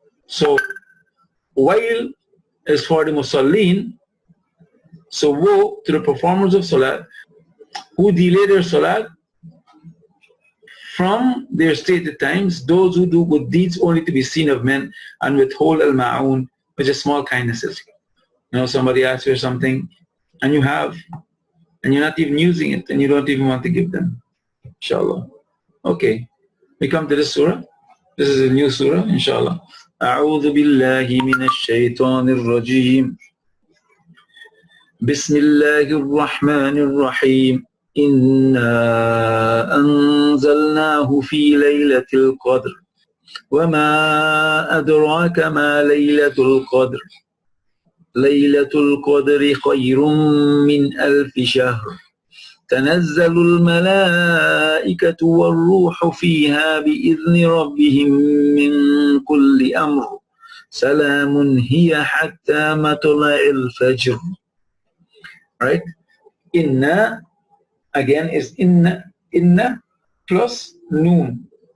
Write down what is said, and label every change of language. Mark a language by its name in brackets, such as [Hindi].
[English] So, while is for the musallin, so woe to the performers of salat who delay their salat from their stated times, those who do good deeds only to be seen of men, and withhold al-ma'un, which is small kindnesses. You know, somebody asks you something and you have, and you're not even using it, and you don't even want to give them. Inshallah. Okay. We come to this surah. This is a new surah, inshallah. [Arabic] أعوذ بالله من الشيطان الرجيم. بسم الله الرحمن الرحيم. إنا أنزلناه في ليلة القدر وما أدراك ما ليلة القدر ليلة القدر خير من 1000 شهر تنزل الملائكة والروح فيها بإذن ربهم من كل أمر سلام هي حتى مطلع الفجر. [English] Right? Inna again is inna plus noon.